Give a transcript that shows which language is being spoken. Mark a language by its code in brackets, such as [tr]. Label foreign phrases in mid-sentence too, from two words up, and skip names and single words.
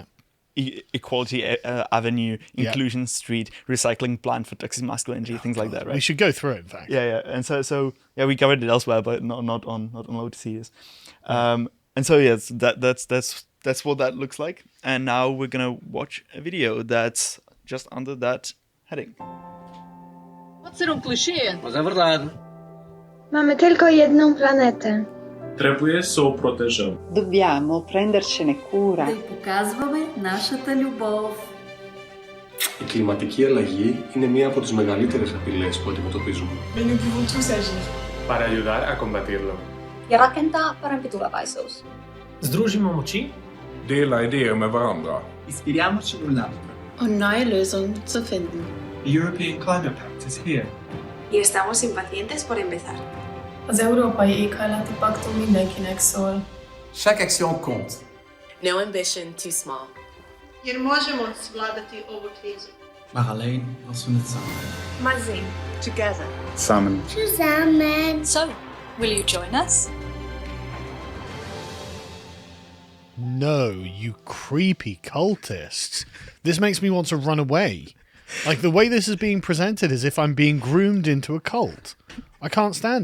[en] Equality Avenue, Inclusion Street, Recycling Plan for Toxic Masculinity, things like that, right? We should go through it, in fact. And so we covered it elsewhere, but not on Lotus Series. And so that's what that looks like. And now we're gonna watch a video that's just under that heading. [lb] Wat ser kliché? [pt] Mas é verdade. [pl] Mamy tylko jedną planetę. [ro] Trebuie să o protejăm. [it] Dobbiamo prendercene cura. [bg] Да й показваме нашата любов. [el] Η κλιματική αλλαγή είναι μία από τις μεγαλύτερες απειλές που αντιμετωπίζουμε. [fr] Mais nous pouvons tous agir. [es] Para ayudar a combatirlo. [fi] Ja rakentaa parempi tulevaisuus. [sl] Združimo moči. [sv] Dela idéer med varandra. [it] Inspiriamoci l'un l'altro. [de] Um neue Lösungen zu finden. [en] The European Climate Pact is here. [es] Y estamos impacientes por empezar. [hu] Az Európai Éghajlati Paktum mindenkinek szól. [fr] Chaque action compte. [en] No ambition too small. [hr] Jer možemo svladati ovu krizu. [nl] Maar alleen als we het samen doen. Maar zing. Together. Samen. [de] Zusammen. [en] So, will you join us? No, you creepy cultists. This makes me want to run away. Like, the way this is being presented is if I'm being groomed into a cult. I can't stand it.